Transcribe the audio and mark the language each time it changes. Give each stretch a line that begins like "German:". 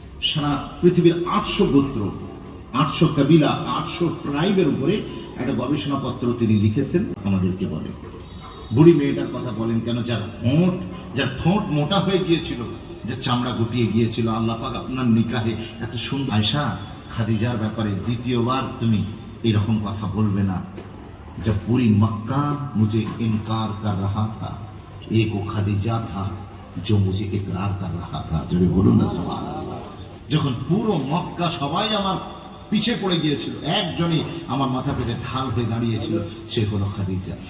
Bangla: সারা পৃথিবীর 800 গোত্র, 800 কবিলা, 800 ট্রাইবের উপরে একটা গবেষণাপত্র তিনি লিখেছেন। আমাদেরকে বলে বুড়ি মেয়েটার কথা বলেন কেন, যার ঠোঁট মোটা হয়ে গিয়েছিল, যার চামড়া গুটিয়ে গিয়েছিল, আল্লাহ পাক আপনার নিকাহে এত সুন্দর। আয়েশা খাদিজার ব্যাপারে দ্বিতীয়বার তুমি এরকম কথা বলবে না।
Hindi: जब पूरी मक्का मुझे इनकार कर रहा था, एक वो खादिजा था जो मुझे इकरार कर रहा था। जब बोलूं ना सुभान अल्लाह।
Bangla: যখন পুরো মক্কা সবাই আমার পিছে পড়ে গিয়েছিল, একজনই আমার মাথা পেতে ঢাল হয়ে দাঁড়িয়েছিল, সে হলো খাদিজা।